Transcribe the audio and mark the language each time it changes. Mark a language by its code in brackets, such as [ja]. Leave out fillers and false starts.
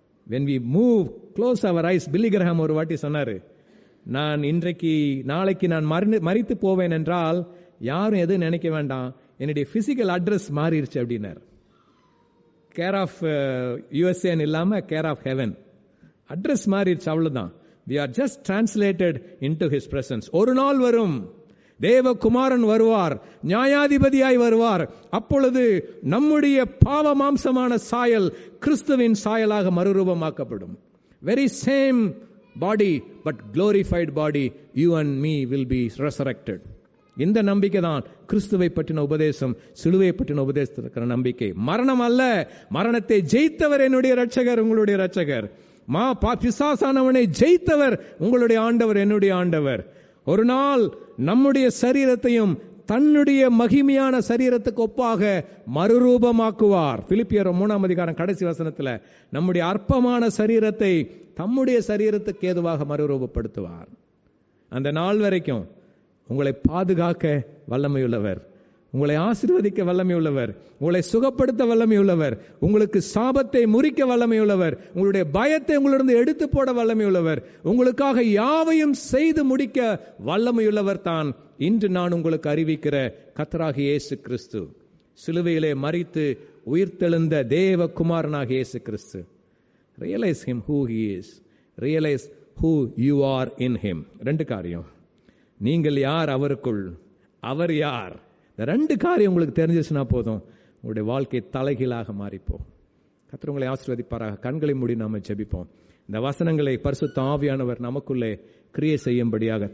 [en] when we move close our eyes, [ta] Billy Graham ஒரு வாட்டி சொன்னாரு, நான் நாளைக்கு நான் மரித்து போவேன் என்றால் யாரும் எதுவும் நினைக்க வேண்டாம், என்னுடைய பிசிக்கல் அட்ரஸ் மாறிடுச்சு அப்படின்னாரு. கேர் ஆஃப் USA இல்லாம கேர் ஆஃப் ஹெவன், அட்ரஸ் மாறிடுச்சு, அவ்வளவுதான். [en] we are just translated into his presence. [ta] ஒரு நாள் வரும், தேவகுமாரன் வருவார், நியாயாதிபதியாய் வருவார். அப்பொழுது நம்முடைய பாவ மாம்சமான சாயல் கிறிஸ்துவின் சாயலாக மறுரூபமாக்கப்படும். [en] very same body but glorified body, you and me will be resurrected. [ta] இந்த நம்பிக்கை தான் கிறிஸ்துவை பற்றின உபதேசம், சிலுவையை பற்றின உபதேசத்தில் இருக்கிற நம்பிக்கை. மரணம் அல்ல, மரணத்தை ஜெயித்தவர் என்னுடைய இரட்சகர், உங்களுடைய இரட்சகர். பிசாசானவனை ஜெயித்தவர் உங்களுடைய ஆண்டவர், என்னுடைய ஆண்டவர். ஒரு நாள் நம்முடைய சரீரத்தையும் தன்னுடைய மகிமையான சரீரத்துக்கு ஒப்பாக மறுரூபமாக்குவார். பிலிப்பியர் 3 கடைசி வசனத்துல நம்முடைய அற்பமான சரீரத்தை தம்முடைய சரீரத்துக்கு ஏதுவாக மறுரூபப்படுத்துவார். அந்த நாள் வரைக்கும் உங்களை பாதுகாக்க வல்லமையுள்ளவர், உங்களை ஆசீர்வதிக்க வல்லமையுள்ளவர், உங்களை சுகப்படுத்த வல்லமையுள்ளவர், உங்களுக்கு சாபத்தை முறிக்க வல்லமையுள்ளவர், உங்களுடைய பயத்தை உங்களிடம் எடுத்து போட வல்லமையுள்ளவர், உங்களுக்காக யாவையும் செய்து முடிக்க வல்லமையுள்ளவர் தான் இன்று நான் உங்களுக்கு அறிவிக்கிற கர்த்தராகிய இயேசு கிறிஸ்து, சிலுவையிலே மரித்து உயிர்த்தெழுந்த தேவ குமாரனாகிய இயேசு கிறிஸ்து. [en] Realise him who he is, realise who you are in him. [ta] 2 காரியம், நீங்கள் யார் அவருக்குள், அவர் யார். இந்த 2 காரியம் உங்களுக்கு தெரிஞ்சிச்சுன்னா போதும், உங்களுடைய வாழ்க்கை தலைகீழாக மாறிப்போம். கர்த்தர் உங்களை ஆசீர்வதிப்பாராக. கண்களை மூடி நாம ஜெபிப்போம். இந்த வசனங்களை பரிசுத்த ஆவியானவர் நமக்குள்ளே கிரியை செய்யும்படியாக.